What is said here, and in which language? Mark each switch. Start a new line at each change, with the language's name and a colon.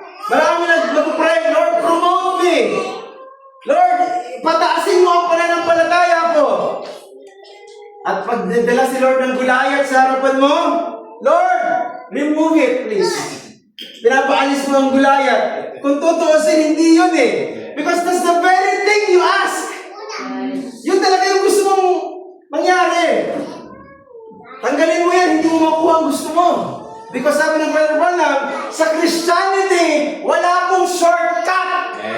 Filipino: Marami na mag-pray, Lord,
English: promote me.
Filipino: Lord, pataasin mo ang pananampalataya ko. At pag nadala si Lord ng gulayat sa harapan mo, Lord,
English: remove it, please.
Filipino: Pinapaalis mo ang gulayat. Kung tutuusin, hindi yun eh.
English: Because that's the very thing you ask.
Filipino: Yun talaga yung gusto mong mangyari. Tanggalin mo yan, hindi mo makuha ang gusto mo. Because sabi ng Brother Branham, sa Christianity, wala pong shortcut.